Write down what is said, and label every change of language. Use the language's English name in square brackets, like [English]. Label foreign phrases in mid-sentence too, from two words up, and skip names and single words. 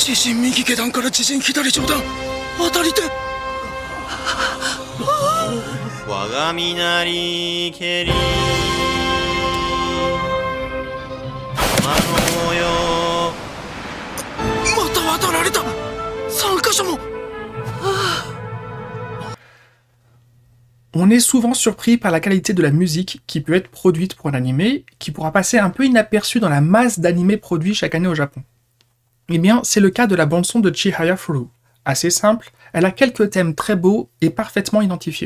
[Japanese] 自陣右下段から自陣左上段当たり手。我が身なりけり天の模様。また渡られた。3箇所も。 [French] On est souvent surpris par la qualité de la musique qui peut être produite pour un animé, qui pourra passer un peu inaperçue dans la masse d'animés produits chaque année au Japon. Eh bien, c'est le cas de la bande-son de Chihaya Furu. Assez simple, elle a quelques thèmes très beaux et parfaitement identifiés.